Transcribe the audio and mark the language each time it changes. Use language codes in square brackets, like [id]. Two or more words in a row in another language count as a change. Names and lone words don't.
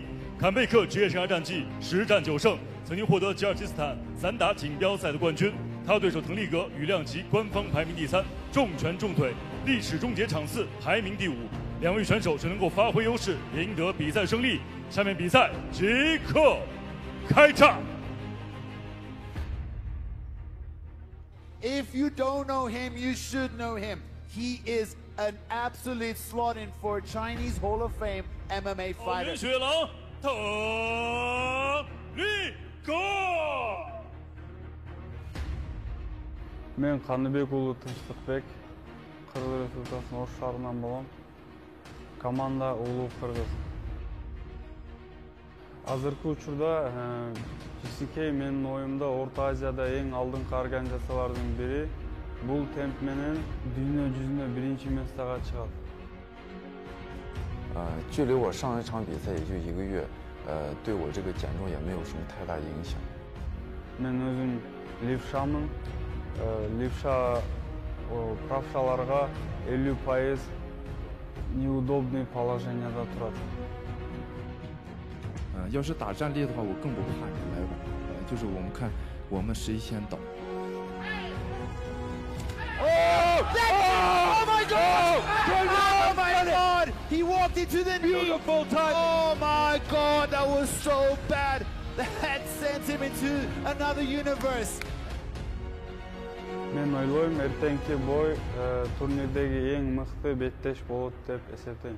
[zh] 坎贝克职业生涯战绩10战9胜，曾经获得吉尔吉斯坦散打锦标赛的冠军。他对手滕利格羽量级官方排名第3，重拳重腿，历史终结场次排名第5。2位选手只能够发挥优势，赢得比赛胜利。下面比赛即刻开战。 [en] If you don't know him, you should know him. He is an absolute slot-in for Chinese Hall of Fame MMA fighter. [zh] 雪狼滕利格。 [ky] Мен Қаныбек ұлы Тыныштықбек, Қырғыз Республикасының Ош шарынан болам. Команда Улуу Қырғыз. Азыркы учурда GCK менин оюмда Орта Азияда эң алдыңкы организациялардын бири. Бул темп менен дүйнө жүзүнө биринчи местага чыгат. [zh] 距离我上一场比赛也就1个月，对我这个减重也没有什么太大影响。 [ky] Мен өзүм левшамын. Левша правшаларга 50% [ru] неудобный положенияда [ky] турат. [zh] 要是打站立的话，我更不怕你来吧。就是我们看，我们谁先倒。 [en] Oh my God! Oh my God! He walked into the Beautiful time. Oh my God, that was so bad. That sent him into another universe. [ky] Мен ойлойм, эртеңки бой турнирдеги эң мыкты беттеш болот деп эсептейм.